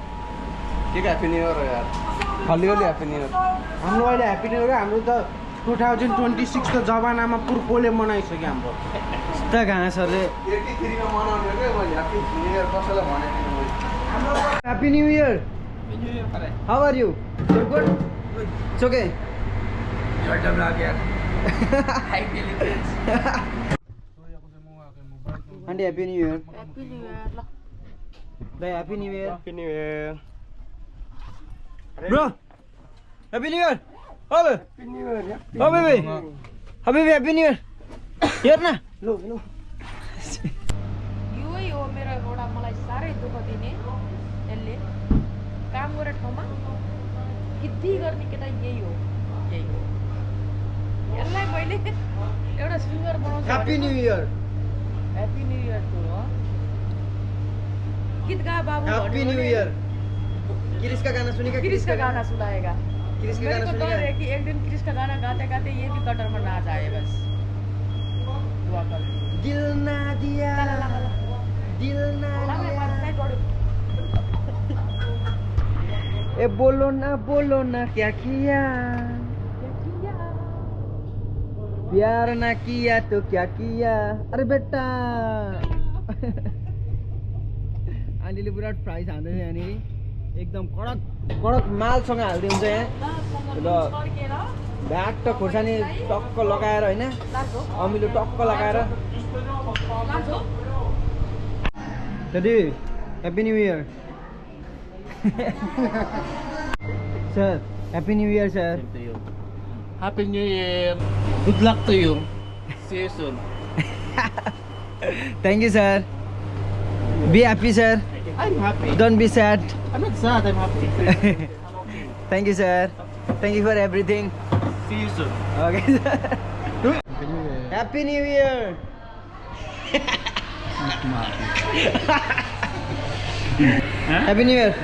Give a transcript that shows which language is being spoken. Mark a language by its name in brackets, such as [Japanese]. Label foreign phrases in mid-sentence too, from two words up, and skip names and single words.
[Nepali] के [English] Happy New Year [Nepali] हो यार, हलियोली [English] Happy New Year. [Nepali] हाम्रो अहिले [English] Happy New Year, [Nepali] हाम्रो त 2026 त जमानामा पुर्कोले मनाइसक्यो हाम्रो। यस्ता कहाँ सरले 83 मा मनाउने के मैले [English] Happy New Year [Nepali] कसैलाई भनेको थिएन मैले। [English] Happy New Year. How are you? Good? It's okay. Aunty Happy New Year. Happy New Year. दाइ Happy New Year। Happy New Year Bro Happy New Year. Hello Happy New Year. Oh baby habibi Happy New Year. [Nepali] हेर न लो यो हो मेरो एउटा मलाई साह्रै दुःख दिने। यसले काम गरेर ठाउँमा गिद्दी गर्ने केटा यही हो। यसलाई मैले एउटा सिङ्गर बनाउँछु। [English] Happy New Year. Happy New Year [Hindi] तो गीत गा बाबू। [English] Happy New Year. [Hindi] क्रिस का गाना सुनेगा? क्रिस का गाना सुनाएगा। क्रिस का गाना मेरे को डर है कि एक दिन क्रिस का गाना गाते गाते ये भी कटर में नाच आए बस। दुआ कर। दिल ना दिया, दिल ना दिया। ए बोलो ना क्या किया। प्यार ना किया तो क्या किया [Nepali] अरे बेटा आन्टीले पुरा फ्राई खाँदैछ यहाँनिर एकदम कडक कडक मालसँग हाल्दै हुन्छ यहाँ र भ्याट्ट खोर्सानी टक्क लगाएर होइन अमिलो टक्क लगाएर दादी [English] Happy New Year sir Happy New Year sir Happy New Year. Good luck to you. See you soon. Thank you, sir. Be happy, sir. I'm happy. Don't be sad. I'm not sad. I'm happy. Thank you, sir. Thank you for everything. See you soon. Okay, sir. Happy New Year. Happy New Year.